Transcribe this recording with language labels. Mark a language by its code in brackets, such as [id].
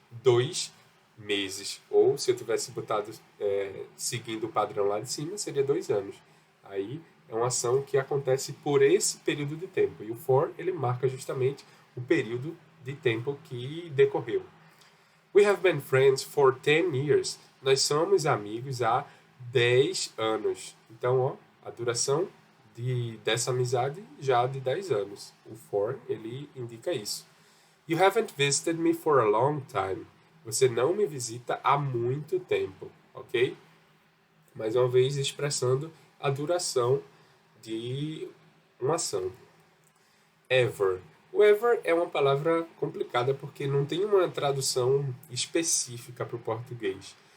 [pt] 2 meses. Ou se eu tivesse botado seguindo o padrão lá de cima, seria 2 anos. Aí é uma ação que acontece por esse período de tempo. E o for, ele marca justamente o período de tempo que decorreu. [en] We have been friends for 10 years. [pt] Nós somos amigos há 10 anos. Então, ó, a duração dessa amizade já de 10 anos. O for, ele indica isso. [en] You haven't visited me for a long time. [pt] Você não me visita há muito tempo, ok? Mais uma vez expressando a duração de uma ação. Ever. O ever é uma palavra complicada porque não tem uma tradução específica para o português.